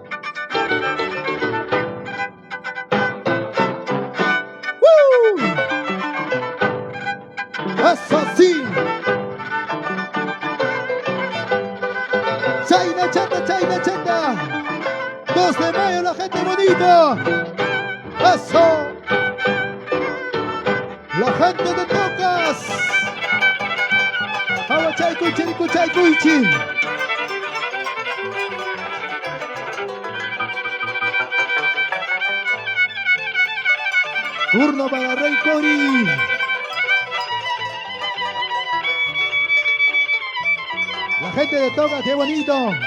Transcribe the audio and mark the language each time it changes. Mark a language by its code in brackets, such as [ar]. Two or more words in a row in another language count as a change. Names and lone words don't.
[es] ¡Woo! ¡Eso sí! [qu] ¡Chayna, chata, chayna, chata! [es] 2 de mayo, la gente bonita. ¡Eso! La gente de Tocas. [qu] Awachay kuchi, kuchay kuchi. [es] Turno para Rey Cori. La gente de Tocas, qué bonito.